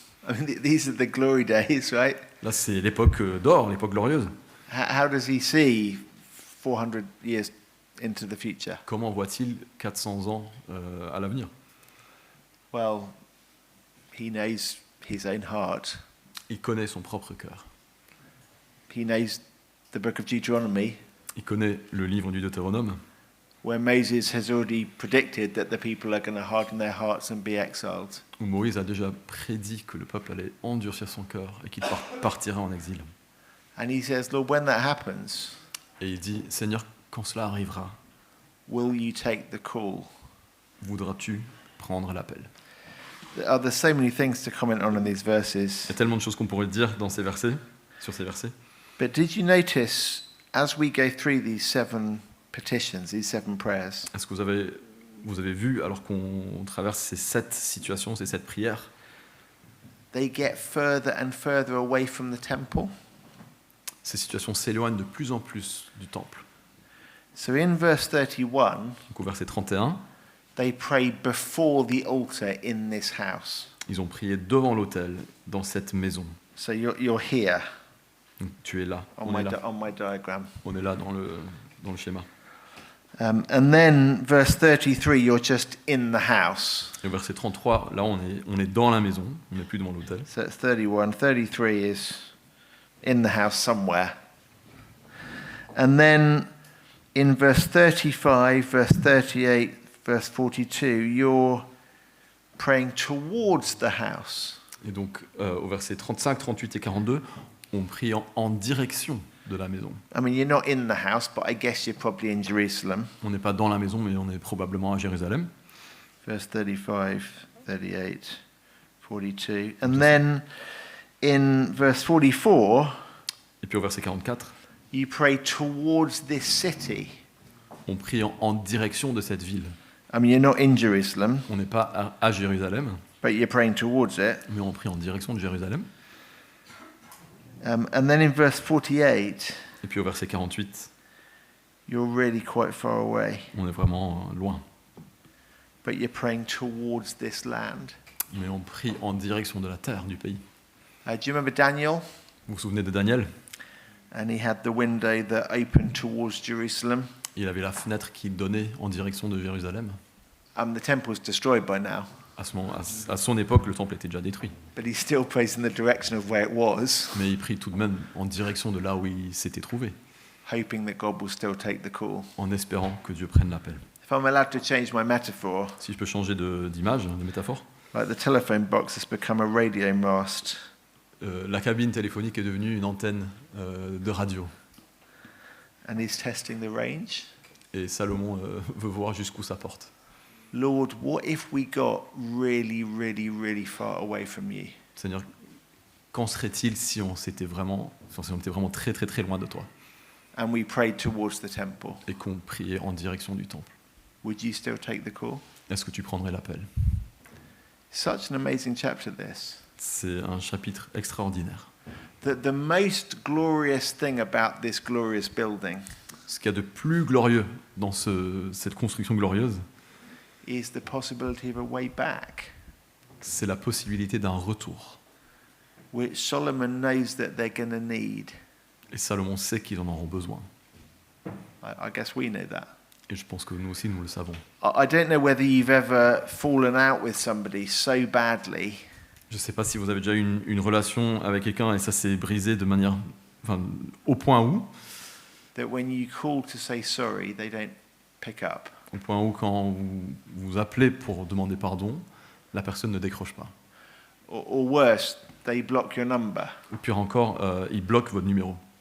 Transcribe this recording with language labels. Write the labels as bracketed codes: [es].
[en] I mean, these are the glory days, right? [fr] Là, c'est l'époque d'or, l'époque glorieuse. [en] How does he see 400 years into the future? [fr] Comment voit-il 400 ans à l'avenir? [en] Well, he knows his own heart. [fr] Il connaît son propre cœur. [en] He knows the book of Deuteronomy, [fr] Il connaît le livre du Deutéronome, [en] where Moses has already predicted that the people are going to harden their hearts and be exiled. [fr] où Moïse a déjà prédit que le peuple allait endurcir son cœur et qu'il partirait en exil. [en] And he says, Lord, when that happens, [fr] Et il dit, Seigneur, quand cela arrivera, [en] will you take the call? [fr] voudras-tu prendre l'appel? [en] There's so many things to comment on in these [fr] Il y [en] verses. [fr] a tellement de choses qu'on pourrait dire dans ces versets, sur ces versets. [en] But did you notice, as we go through these 7 petitions, these 7 prayers, [fr] Est-ce que vous avez vu, alors qu'on traverse ces 7 situations, ces 7 prières, [en] they get further and further away from the temple? [fr] ces situations s'éloignent de plus en plus du temple. [en] So in verse 31, [fr] Donc au verset 31, [en] they pray before the altar in this house. [fr] ils ont prié devant l'autel, dans cette maison. [en] So you're here [fr] Donc, tu es là, [en] on [fr] on est là, [en] on my diagram. [fr] on est là dans le schéma. [en] And then verse 33, you're just in the house. [fr] Et au verset 33, là on est dans la maison, on n'est plus devant l'autel. [en] So it's 31. 33 is in the house somewhere. And then in verse 35, verse 38, verse 42, you're praying towards the house. [fr] Et donc au verset 35, 38 et 42, on prie en direction de la maison. [en] I mean, you're not in the house, but I guess you're probably in Jerusalem. [fr] On n'est pas dans la maison, mais on est probablement à Jérusalem. [en] Verse 35, 38, 42. And then in verse 44, [fr] Et puis au verset 44, [en] you pray towards this city. [fr] on prie en direction de cette ville. [en] I mean, you're not in Jerusalem, [fr] On n'est pas à Jérusalem, [en] but you're praying towards it. [fr] mais on prie en direction de Jérusalem. [en] And then in verse 48, [fr] Et puis au verset 48, [en] you're really quite far away, [fr] on est vraiment loin. [en] but you're praying towards this land. [fr] Mais on prie en direction de la terre, du pays. [en] Do you remember Daniel? [fr] Vous vous souvenez de Daniel? [en] And he had the window that opened towards Jerusalem. [fr] Il avait la fenêtre qui donnait en direction de Jérusalem. [en] The temple's destroyed by now, [fr] À son époque, le temple était déjà détruit. [en] but he still prays in the direction of where it was, [fr] Mais il prie tout de même en direction de là où il s'était trouvé, [en] hoping that God will still take the call. [fr] en espérant que Dieu prenne l'appel. [en] If I'm allowed to change my metaphor, [fr] Si je peux changer d'image, de métaphore, [en] like the telephone box has become a radio mast. [fr] la cabine téléphonique est devenue une antenne de radio. [en] And he's testing the range. [fr] Et Salomon veut voir jusqu'où ça porte. [en] Lord, what if we got really, really, really far away from you? [fr] Seigneur, qu'en serait-il si on était vraiment très très très loin de toi [en] And we prayed towards the temple. [fr] et qu'on priait en direction du temple? [en] Would you still take the call? [fr] Est-ce que tu prendrais l'appel? [en] Such an amazing chapter, this. [fr] C'est un chapitre extraordinaire. [en] The most glorious thing about this glorious building [fr] Ce qu'il y a de plus glorieux dans cette construction glorieuse, [en] is the possibility of a way back, [fr] c'est la possibilité d'un retour. [en] which Solomon knows that they're going to need. [fr] Et Salomon sait qu'ils en auront besoin. [en] I guess we know that. [fr] Et je pense que nous aussi, nous le savons. [en] I don't know whether you've ever fallen out with somebody so badly [fr] Je ne sais pas si vous avez déjà eu une relation avec quelqu'un et ça s'est brisé de manière, au point où [en] that when you call to say sorry, they don't pick up. [fr] Quand vous vous appelez pour demander pardon, la personne ne décroche pas. [en] Or worse, they block your number, [fr] Ou pire encore, il bloque votre numéro.